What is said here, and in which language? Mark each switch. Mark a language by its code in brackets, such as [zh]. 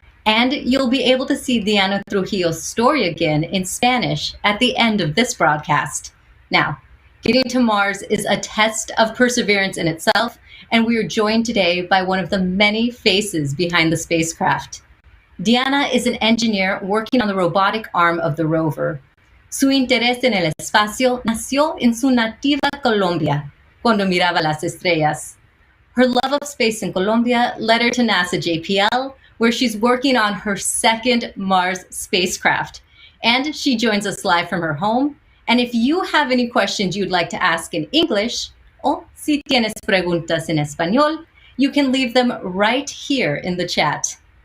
[en] And you'll be able to see Diana Trujillo's story again in Spanish at the end of this broadcast. Now, getting to Mars is a test of perseverance in itself, and we are joined today by one of the many faces behind the spacecraft. Diana is an engineer working on the robotic arm of the rover. [es] Su interés en el espacio nació en su nativa Colombia, cuando miraba las estrellas. [en] Her love of space in Colombia led her to NASA JPL, where she's working on her second Mars spacecraft. And she joins us live from her home. And if you have any questions you'd like to ask in English, [es] o si tienes preguntas en español, [en] you can leave them right here in the chat.